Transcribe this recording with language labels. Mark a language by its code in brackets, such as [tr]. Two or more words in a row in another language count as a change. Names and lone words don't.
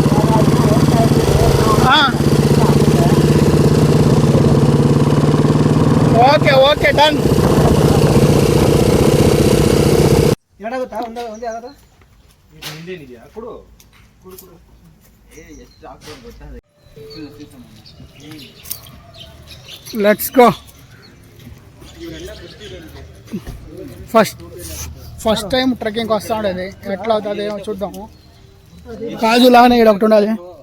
[en] okay done. [kn] ಏನಾಗುತ್ತಾ? ಒಂದೇ ಆಗದ ಹಿಂದೇನಿದೆಯಾ? ಕೊಡು. ಎಷ್ಟು ಹಾಕ್ಬೋದು ಗೊತ್ತಾಗ. [en] Let's go. first time [te] ట్రెక్కింగ్ వస్తా ఉండేది. ఎట్లా అవుతుంది ఏమో చూద్దాము. కాజు లాగానే ఇక్కడ ఒకటి ఉండాలి.